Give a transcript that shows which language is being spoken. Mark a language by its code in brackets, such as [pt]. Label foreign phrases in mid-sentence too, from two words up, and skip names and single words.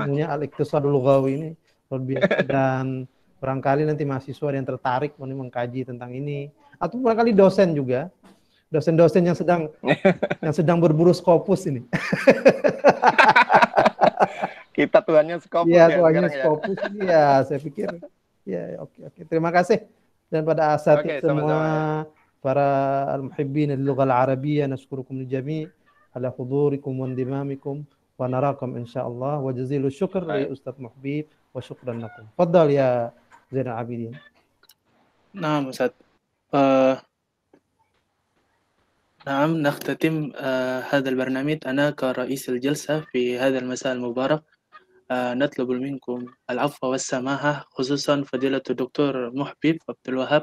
[id] Ilmunya [ar] الاقتصاد اللغوي [id] ini luar biasa, dan barangkali nanti mahasiswa yang tertarik mengkaji tentang ini, atau barangkali dosen juga, dosen-dosen yang sedang berburu Scopus ini. Kita tuannya Scopus ya. Tuannya Scopus ini ya, saya pikir ya oke. Terima kasih. Dan pada asatidz semua para [ar] المحبين اللغة العربية، نشكركم الجميع على حضوركم وانضمامكم ونراكم إن شاء الله، وجزيل شكر لأستاذ محبب وشكرا لكم. تفضل يا Zainal Abidin. نعم أستاذ. نعم نختتم هذا البرنامج. أنا كرئيس الجلسة في هذا المساء المبارك نطلب منكم العفو والسماحة خصوصا فضيلة الدكتور محبب عبد الوهاب.